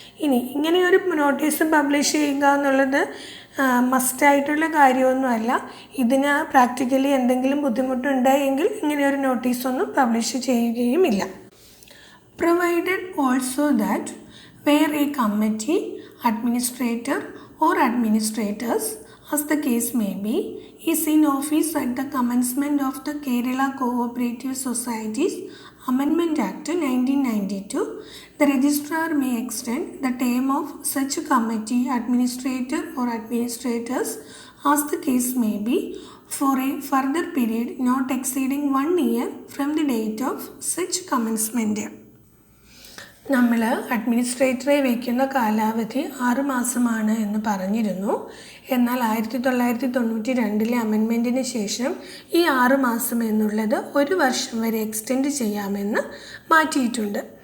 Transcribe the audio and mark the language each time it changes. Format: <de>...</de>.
<ml>ഇനി ഇങ്ങനെയൊരു notice publish ചെയ്യുക എന്നുള്ളത് മസ്റ്റായിട്ടുള്ള കാര്യമൊന്നുമല്ല. ഇതിന് പ്രാക്ടിക്കലി എന്തെങ്കിലും ബുദ്ധിമുട്ടുണ്ടായെങ്കിൽ ഇങ്ങനെയൊരു നോട്ടീസൊന്നും publish ചെയ്യുകയുമില്ല.</ml> <en>Provided also that where a committee, administrator or administrators, as the case may be, is in office at the commencement of the Kerala Cooperative Societies Amendment Act 1992, the registrar may extend the term of such committee, administrator or administrators, as the case may be, for a further period not exceeding 1 year from the date of such commencement.</en> <ml>നമ്മൾ അഡ്മിനിസ്ട്രേറ്ററെ വയ്ക്കുന്ന കാലാവധി 6 മാസമാണ് എന്ന് പറഞ്ഞിരുന്നു. എന്നാൽ 1992 അമെൻമെൻറ്റിന് ശേഷം ഈ 6 മാസം എന്നുള്ളത് 1 വർഷം വരെ എക്സ്റ്റെൻഡ് ചെയ്യാമെന്ന് മാറ്റിയിട്ടുണ്ട്.</ml>